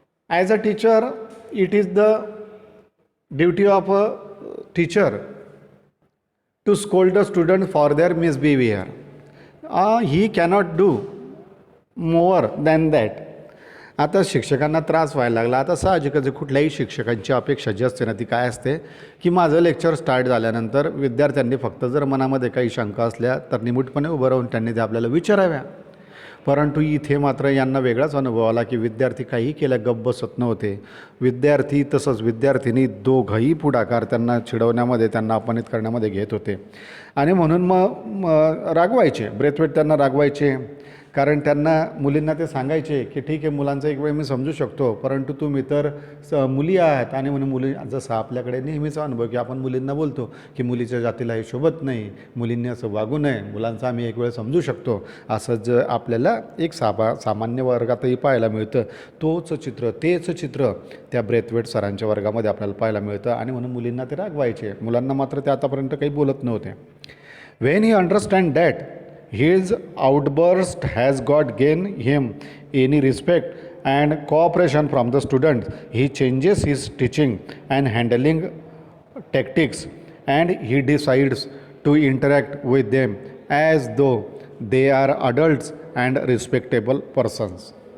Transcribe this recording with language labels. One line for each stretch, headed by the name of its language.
English: As a teacher, it is the duty of a teacher to scold the student for their misbehavior. He cannot do more than that.
Marathi: आता शिक्षकांना त्रास व्हायला लागला. आता साहजिकच कुठल्याही शिक्षकांची अपेक्षा जी असते ना, ती काय असते की माझं लेक्चर स्टार्ट झाल्यानंतर विद्यार्थ्यांनी फक्त जर मनामध्ये काही शंका असल्या तर निमूटपणे उभं राहून त्यांनी ते आपल्याला विचाराव्या. परंतु इथे मात्र यांना वेगळाच अनुभव आला की विद्यार्थी काही केल्या गप्प बसत नव्हते. विद्यार्थी तसंच विद्यार्थिनी दोघंही पुढाकार त्यांना चिडवण्यामध्ये, त्यांना अपमानित करण्यामध्ये घेत होते. आणि म्हणून मग रागवायचे, ब्रेथवेट त्यांना रागवायचे. कारण त्यांना मुलींना ते सांगायचे की ठीक आहे, मुलांचा एक वेळ मी समजू शकतो, परंतु तुम्ही तर मुली आहात. आणि म्हणून मुली, जसं आपल्याकडे नेहमीचा अनुभव की आपण मुलींना बोलतो की मुलीच्या जातीला हे शोभत नाही, मुलींनी असं वागू नये, मुलांचा आम्ही एक वेळ समजू शकतो, असं जर आपल्याला एक सामान्य वर्गातही पाहायला मिळतं. तेच चित्र त्या ब्रेथवेट सरांच्या वर्गामध्ये आपल्याला पाहायला मिळतं. आणि म्हणून मुलींना ते रागवायचे, मुलांना मात्र ते आतापर्यंत काही बोलत नव्हते.
English: When he understand that his outburst has got gain him any respect and cooperation from the students, he changes his teaching and handling tactics and he decides to interact with them as though they are adults and respectable persons.